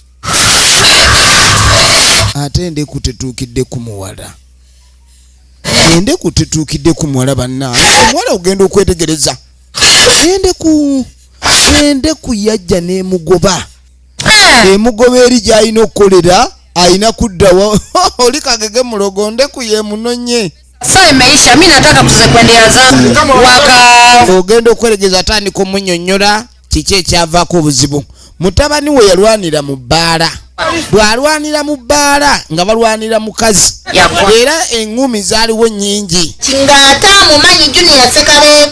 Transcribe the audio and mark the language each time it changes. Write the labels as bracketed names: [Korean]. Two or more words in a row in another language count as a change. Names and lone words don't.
[Ganda] ate endeku tetuukidde ku muwala endeku tetuukidde ku muwala banna omuwala ogenda okwetegereza endeku yajja n'emugoba emugoba eri gy'alina okukolera alina kuddawa oli kagege mulogo ndeku yemunonye [Swahili] sasa imeisha mimi nataka kuendeleza waka [Ganda] ogenda okweregeza atandika omunnyonnyola kiki ekyavaako obuzibu mutabani we yalwanira mu bbaala bw'alwanira mu bbaala nga balwanira mukazi era eŋŋumi zaaliwo nnyingi ng'ate amumanyi Junior Ssekabembe